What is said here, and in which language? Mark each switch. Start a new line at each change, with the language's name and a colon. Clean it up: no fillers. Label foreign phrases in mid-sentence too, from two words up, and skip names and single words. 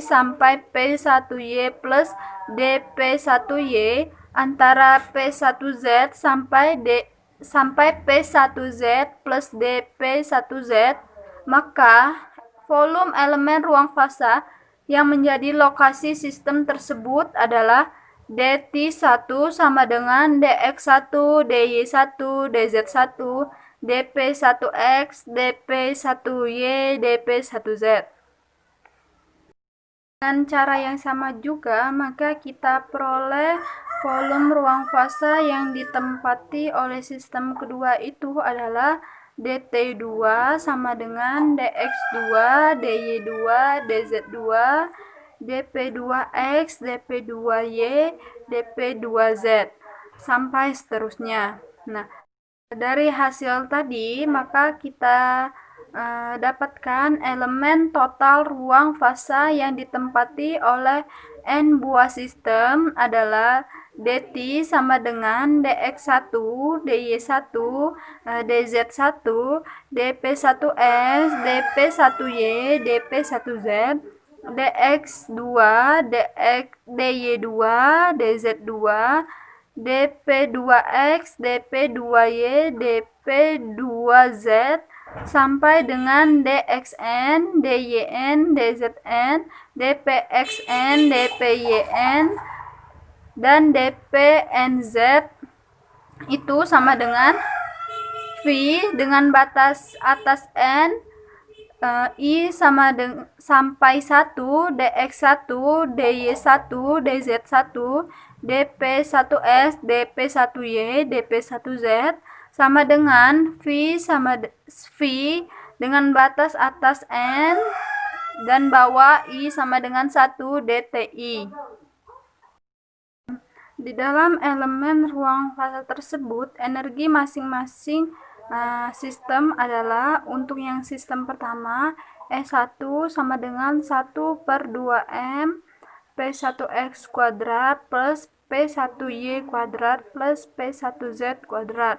Indonesian: sampai P1Y plus DP1Y, antara P1Z sampai P1Z plus DP1Z, maka volume elemen ruang fasa yang menjadi lokasi sistem tersebut adalah dt1 sama dengan dx1, dy1, dz1, dp1x, dp1y, dp1z. Dengan cara yang sama juga, maka kita peroleh volume ruang fasa yang ditempati oleh sistem kedua itu adalah dt2 sama dengan dx2, dy2, dz2, dp2x, dp2y, dp2z, sampai seterusnya. Nah, dari hasil tadi, maka kita dapatkan elemen total ruang fasa yang ditempati oleh n buah sistem adalah dt sama dengan dx1, dy1, dz1, dp1s, dp1y, dp1z, dx2, dy2, dz2, dp2x, dp2y, dp2z, sampai dengan dxn, dyn, dzn, dpxn, dpyn, dan dpnz itu sama dengan V dengan batas atas n, I sama sampai 1, dx1, dy1, dz1, dp1s, dp1y, dp1z, sama dengan V dengan batas atas N dan bawah I sama dengan 1 dTi. Di dalam elemen ruang fasa tersebut, energi masing-masing sistem adalah, untuk yang sistem pertama, E1 sama dengan 1/2M P1X kuadrat plus P1Y kuadrat plus P1Z kuadrat.